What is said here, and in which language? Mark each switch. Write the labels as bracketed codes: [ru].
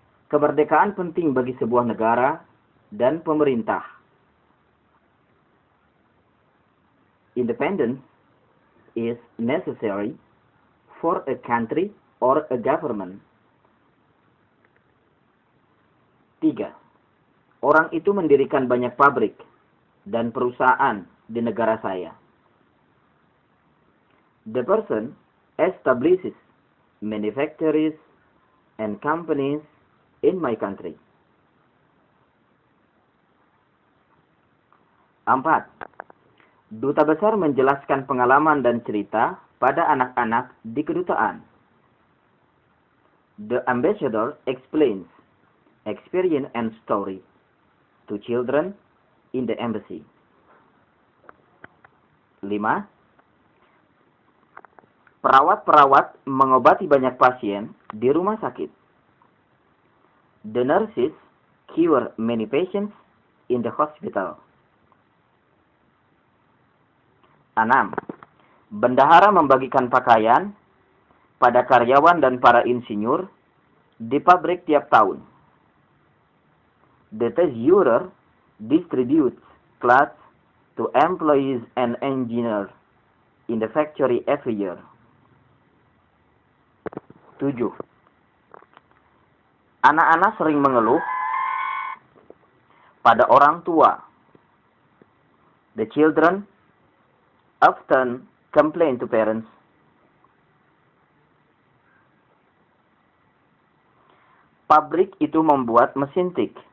[id] Kemerdekaan penting bagi sebuah negara dan pemerintah. [en] Independence is necessary for a country or a government. 3. [id] Orang itu mendirikan banyak pabrik dan perusahaan di negara saya. [en] The person establishes manufacturers and companies in my country. [id] 4. Duta besar menjelaskan pengalaman dan cerita pada anak-anak di kedutaan. [en] The ambassador explains experience and story to children in the embassy. 5. [id] Perawat-perawat mengobati banyak pasien di rumah sakit. [en] The nurses cure many patients in the hospital. 6. [id] Bendahara membagikan pakaian pada karyawan dan para insinyur di pabrik tiap tahun. [en] The treasurer distributes clothes to employees and engineers in the factory every year. 7. [id] Anak-anak sering mengeluh pada orang tua. [en] The children often complain to parents. [id] Pabrik itu membuat mesin tik.